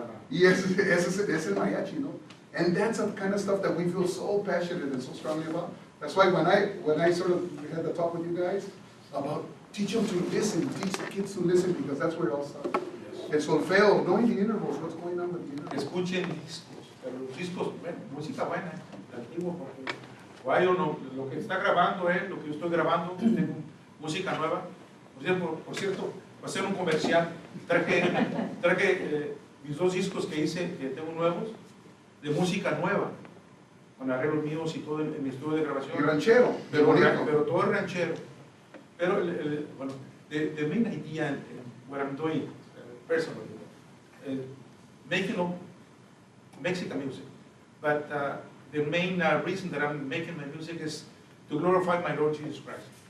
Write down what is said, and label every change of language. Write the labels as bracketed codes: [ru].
[en] Yes, it's mariachi, you know? And that's the kind of stuff that we feel so passionate and so strongly about. That's why when I sort of had the talk with you guys about teach them to listen, teach the kids to listen, because that's where it all starts. Yes. El solfeo, knowing the intervals, what's going on with the intervals. [es] Escuchen discos, pero los discos, bueno, música buena, antiguo, porque vaya uno, lo que está grabando es lo que yo estoy grabando, tengo música nueva. Por cierto, va a ser un comercial, traje mis dos discos que hice, que tengo nuevos, de música nueva, con arreglos míos y todo en mi estudio de grabación. Y ranchero, pero todo es ranchero. [en] Pero, bueno, the main idea in what I'm doing personally, making Mexican music, but the main reason that I'm making my music is to glorify my Lord Jesus Christ.